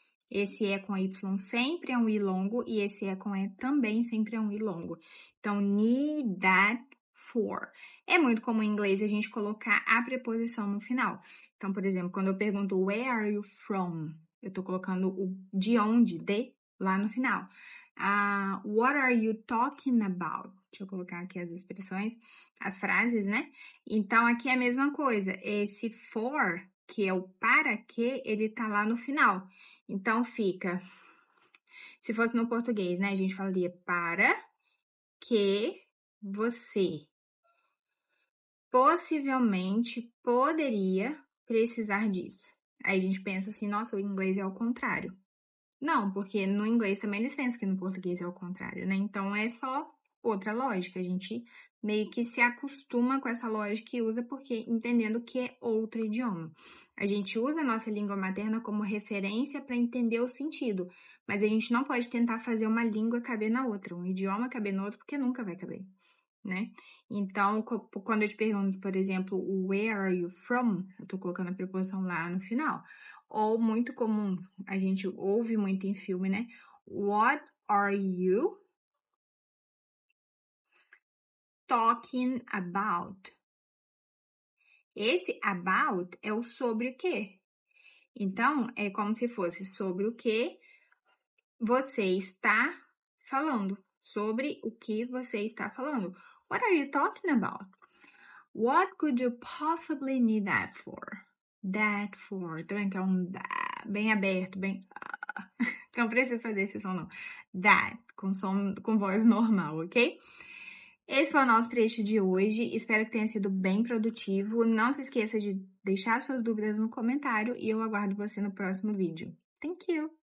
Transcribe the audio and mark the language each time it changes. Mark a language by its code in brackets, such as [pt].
[pt] Esse E com Y sempre é um I longo e esse E com E também sempre é um I longo. Então, [en] need that for. [pt] É muito comum em inglês a gente colocar a preposição no final. Então, por exemplo, quando eu pergunto [en] where are you from? [pt] Eu tô colocando o de onde, de, lá no final. [en] What are you talking about? [pt] Deixa eu colocar aqui as expressões, as frases, né? Então, aqui é a mesma coisa. Esse for, que é o para que, ele tá lá no final. Então, fica... Se fosse no português, né? A gente falaria para que você possivelmente, poderia precisar disso. Aí a gente pensa assim, nossa, o inglês é ao contrário. Não, porque no inglês também eles pensam que no português é ao contrário, né? Então é só outra lógica. A gente meio que se acostuma com essa lógica e usa porque entendendo que é outro idioma. A gente usa a nossa língua materna como referência para entender o sentido, mas a gente não pode tentar fazer uma língua caber na outra, um idioma caber no outro, porque nunca vai caber, né? Então, quando eu te pergunto, por exemplo, [en] where are you from? [pt] Eu tô colocando a preposição lá no final. Ou muito comum, a gente ouve muito em filme, né? [en] What are you talking about? [pt] Esse about é o sobre o quê? Então, é como se fosse sobre o que você está falando. Sobre o que você está falando. [en] What are you talking about? What could you possibly need that for? That for. [pt] Também que é um bem aberto, bem... Não precisa fazer esse som, não. That, com voz normal, ok? Esse foi o nosso trecho de hoje. Espero que tenha sido bem produtivo. Não se esqueça de deixar suas dúvidas no comentário e eu aguardo você no próximo vídeo. [en] Thank you!